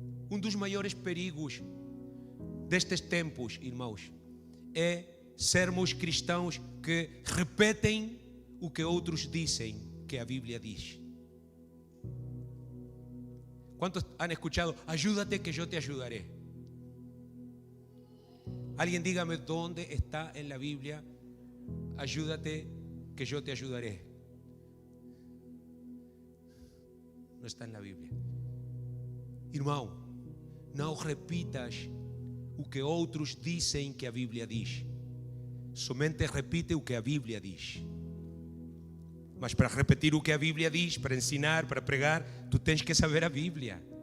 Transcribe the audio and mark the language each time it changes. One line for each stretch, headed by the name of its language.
Portuguese: Um dos maiores perigos destes tempos, irmãos, é sermos cristãos que repetem o que outros dizem que a Bíblia diz.
Spanish: ¿Cuántos han escuchado? Ayúdate que yo te ayudaré. Alguien dígame dónde está en la Biblia: ayúdate que yo te ayudaré. No está en la Bíblia.
Portuguese: Irmão, não repitas o que outros dizem que a Bíblia diz. Somente repite o que a Bíblia diz. Mas para repetir o que a Bíblia diz, para ensinar, para pregar, tu tens que saber a Bíblia.